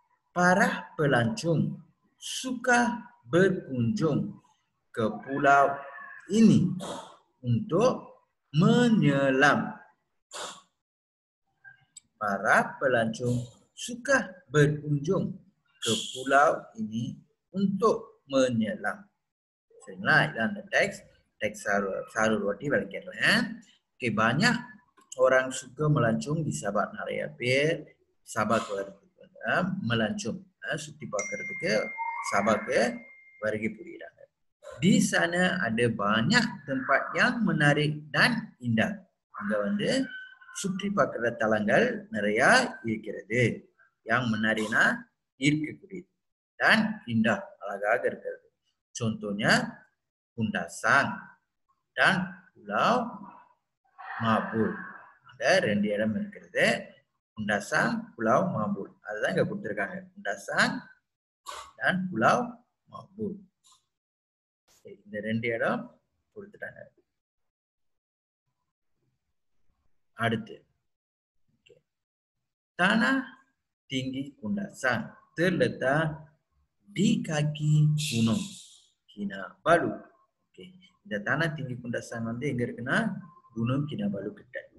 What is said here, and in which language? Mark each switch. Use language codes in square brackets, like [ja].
[ms] Para pelancong suka berkunjung ke pulau ini untuk menyelam. Para pelancong suka berkunjung ke pulau ini untuk menyelam. [ta] சரிங்களா? இதான் அந்த text சாரூர் வாட்டி விளக்கிடுறேன். Okay, banyak orang suka melancong di Sabah. நிறைய பேர் சபாக்கு வர்றதுக்கு melancong சுத்தி பார்க்கறதுக்கு சபாக்கு வருகை புரிகிறாங்க. [ms] Di sana ada banyak tempat yang menarik dan indah. [ta] அங்க வந்து சுற்றி பார்க்கிற தலங்கள் நிறைய இருக்கிறது. Yang menarikனா ஈர்க்கக்கூடியது. Dan indah, அழகாக இருக்கிறது. [ms] Contohnya Kundasang dan Pulau Mabul. [ta] Ada 2 இடம் இருக்கிறது. Kundasang, Pulau Mabul. அதுதான் இங்க கொடுத்திருக்காங்க. Kundasang dan Pulau Mabul. இந்த 2 இடம் கொடுத்துட்டாங்க. [ms] அடுத்து Tanah Tinggi Kundasang terletak di kaki Gunung Kinabalu. Okay. [ta] இந்த Tanah Tinggi Kundasang வந்து எங்க இருக்குன்னா Gunung Kinabalu கிட்ட.